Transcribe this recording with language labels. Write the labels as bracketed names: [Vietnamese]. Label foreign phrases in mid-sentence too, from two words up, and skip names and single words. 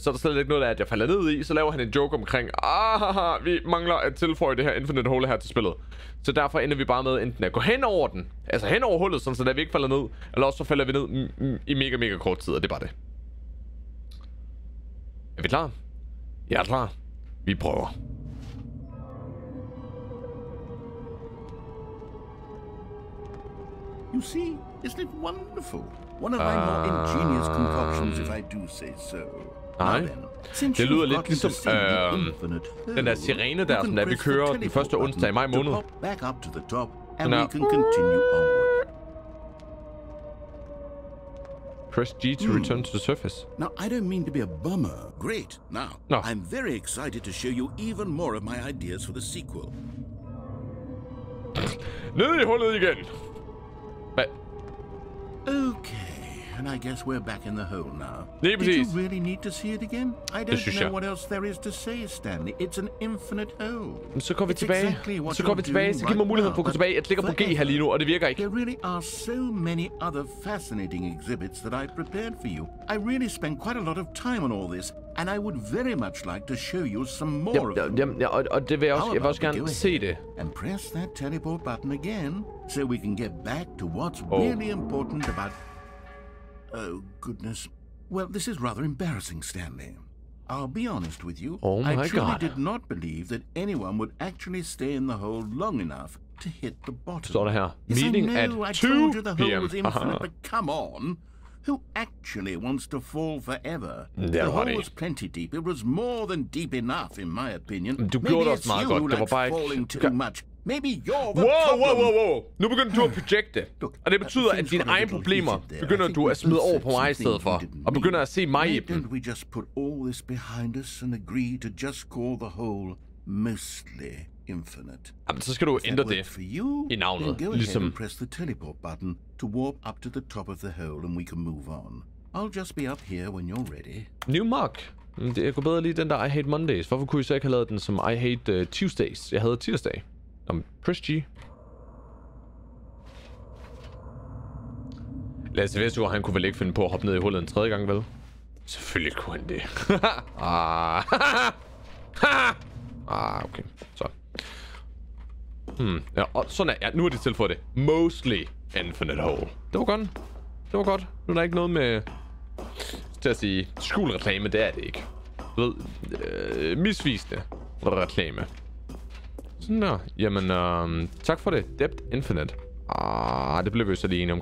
[Danish] Så er der slet ikke noget af, at jeg falder ned i. Så laver han en joke omkring, vi mangler at tilføje det her Infinite Hole her til spillet. Så derfor ender vi bare med enten at gå hen over den, altså hen over hullet, sådan så der vi ikke falder ned, eller også så falder vi ned i mega kort tid, og det er bare det. Er vi klar? Jeg er klar. Vi prøver. [English] You see, isn't it wonderful? One of my more ingenious concoctions, if I do say so. [Danish] Nej, det lyder lidt ligesom den der sirene der, som der vi kører den første onsdag i maj måned. [English] Back up to the top, and we can continue onward. Press G to return to the surface. Now, I don't mean to be a bummer. Great. Now, I'm very excited to show you even more of my ideas for the sequel. [Danish] Ned i hullet igen. Hvad? [English] Okay, and I guess we're back in the hole now. [Danish] Lige [English] Did you [Danish] præcis. [English] really need to see it again? I [Danish] Det [English] don't [Danish] synes [English] know [Danish] jeg. [English] what else there is to say, Stanley. It's an infinite hole. [Danish] Så går vi [English] It's [Danish] tilbage. [English] exactly what [Danish] Så går vi [English] you're [Danish] tilbage. [English] doing [Danish] Så giv mig [English] right [Danish] muligheden [English] now, [Danish] for at gå [English] but [Danish] tilbage. Jeg klikker på G her lige nu, og det virker ikke. [English] There really are so many other fascinating exhibits that I've prepared for you. I really spent quite a lot of time on all this, and I would very much like to show you some more of them. [Danish] Jamen, og det vil jeg også, jeg vil også gerne se det. [English] And press that teleport button again, so we can get back to what's really important about... Oh, goodness. Well, this is rather embarrassing, Stanley. I'll be honest with you. Oh my I truly God. did not believe that anyone would actually stay in the hole long enough to hit the bottom. [Danish] Står der her. [English] Yes, Meeting I at know, 2 I told you the hole p.m. was infinite, but come on. Who actually wants to fall forever? The hole was plenty deep. It was more than deep enough, in my opinion. [Danish] Du [English] Maybe [Danish] gjorde det [English] it's [Danish] også meget [English] you [Danish] godt. [English] who [Danish] Det var [English] likes [Danish] bare ikke... [English] falling too much. Maybe you're the Wow. [Danish] Nu begynder du at projecte. Og det betyder, at dine egne problemer begynder du at smide over på mig i stedet for. Og begynder at se mig i dem. [English] Don't we just put all this behind us and agree to just call the whole mostly infinite? [Danish] Jamen, så skal du ændre det [English] For you, [Danish] i navnet. [English] then go ahead [Danish] Ligesom... [English] and press the teleport button to warp up to the top of the hole and we can move on. I'll just be up here when you're ready. New Mark. [Danish] Jeg kunne bedre lide den der I Hate Mondays. Hvorfor kunne I så ikke have lavet den som I Hate Tuesdays? Jeg havde tirsdag. [English] Press G. [Danish] Lasse Vestergaard, han kunne vel ikke finde på at hoppe ned i hullet en tredje gang, vel? Selvfølgelig kunne han det. Okay. Så. Ja, og sådan er... Ja, nu er det tilføjet det. [English] Mostly infinite hole. [Danish] Det var godt. Det var godt. Nu er der ikke noget med... til at sige skjulreklame, det er det ikke. Du ved, misvisende reklame. Sådan der. Jamen, tak for det. [English] Depth Infinite. [Danish] Det blev vi så lige enige omkring.